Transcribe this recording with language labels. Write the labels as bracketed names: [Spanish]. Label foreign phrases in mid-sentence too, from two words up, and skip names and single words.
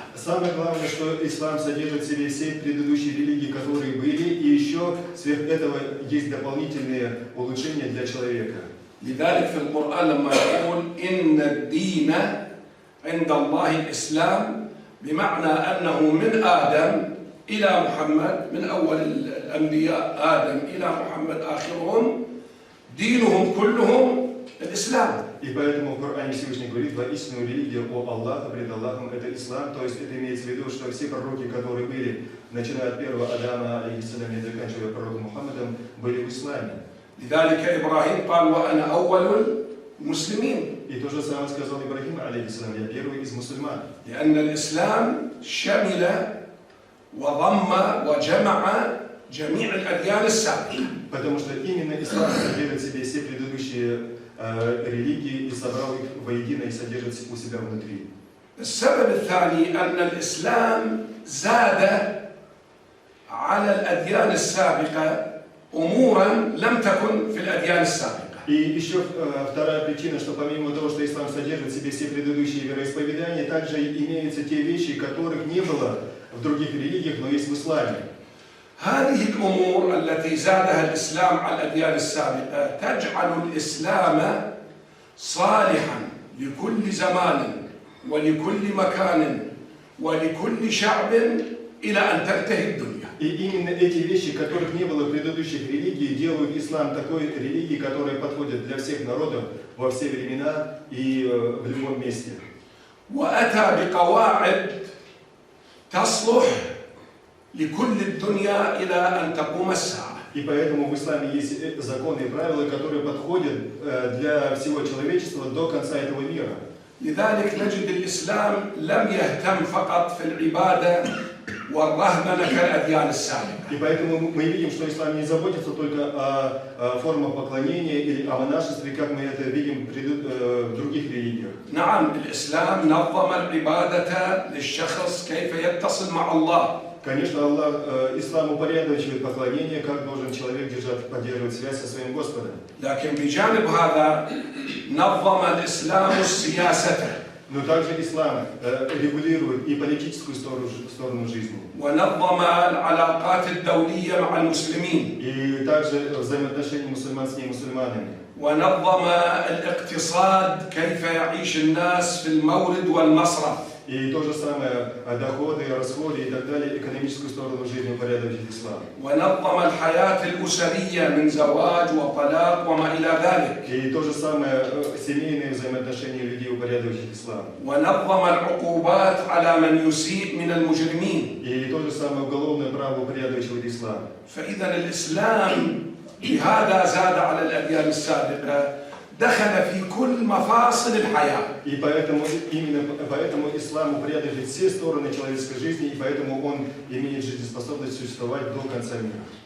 [Russian] Самое главное, что ислам содержит в себе все предыдущие религии, которые были, и еще сверх этого есть дополнительные улучшения для человека. [Arabic] لذلك في القرآن لما يقول إن الدين عند الله الإسلام، بمعنى أنه من آدم إلى محمد، من أول الأنبياء آدم إلى محمد آخرهم، دينهم كلهم الإسلام. [Russian] И поэтому в Коране Всевышний говорит: воистину религия у Аллаха, пред Аллахом, это ислам. То есть это имеется в виду, что все пророки, которые были, начиная от первого Адама, алейхиссалям, и заканчивая пророком Мухаммадом, были в исламе. [Arabic] لذلك إبراهيم قال وأنا أول المسلمين. [Russian] И то же самое сказал Ибрахим, алейхиссалям: я первый из мусульман. [Arabic] لأن الإسلام شمل وضم وجمع جميع الأديان السابقة. [Russian] Потому что именно ислам содержит в себе все предыдущие религии и собрал их воедино и содержит у себя внутри. [Arabic] السبب الثاني أن الإسلام زاد على الأديان السابقة أمورا لم تكن في الأديان السابقة. [Russian] И еще вторая причина, что помимо того, что ислам содержит в себе все предыдущие вероисповедания, также имеются те вещи, которых не было в других религиях, но есть в исламе. [Arabic] هذه الأمور التي زادها الإسلام على الأديان السابقة تجعل الإسلام صالحا لكل زمان ولكل مكان ولكل شعب إلى أن تنتهي الدنيا. [Russian] И именно эти вещи, которых не было в предыдущих религиях, делают ислам такой религией, которая подходит для всех народов во все времена и в любом месте. [Arabic] وأتى بقواعد تصلح لكل الدنيا إلى أن تقوم الساعة. [Russian] И поэтому в исламе есть законы и правила, которые подходят для всего человечества до конца этого мира. [Arabic] لذلك نجد الإسلام لم يهتم فقط في العبادة والرهبنة كالأديان السابقة. [Russian] И поэтому мы видим, что ислам не заботится только о формах поклонения или о монашестве, как мы это видим в других религиях. [Arabic] نعم الإسلام نظم العبادة للشخص كيف يتصل مع الله. [Russian] Конечно, Аллах, ислам упорядочивает поклонение, как должен человек поддерживать связь со своим Господом. [Arabic] لكن بجانب هذا نظم الإسلام السياسة. [Russian] Но также ислам регулирует и политическую сторону жизни. [Arabic] ونظم العلاقات الدولية مع المسلمين. [Russian] И также взаимоотношения мусульман с немусульманами. [Arabic] ونظم الاقتصاد كيف يعيش الناس في المورد والمصرف. [Russian] И то же самое доходы, расходы и так далее, экономическую сторону жизни упорядочит ислам. [Arabic] ونظم الحياة الأسرية من زواج وطلاق وما إلى ذلك. [Russian] И то же самое семейные взаимоотношения людей упорядочит ислам. [Arabic] ونظم العقوبات على من يسيء من المجرمين. [Russian] И то же самое уголовное право упорядочивает ислам. [Arabic] فإذا الإسلام بهذا زاد على الأديان السابقة دخل في كل مفاصل الحياة. [Russian] И поэтому, именно поэтому ислам упорядочивает все стороны человеческой жизни, и поэтому он имеет жизнеспособность существовать до конца мира.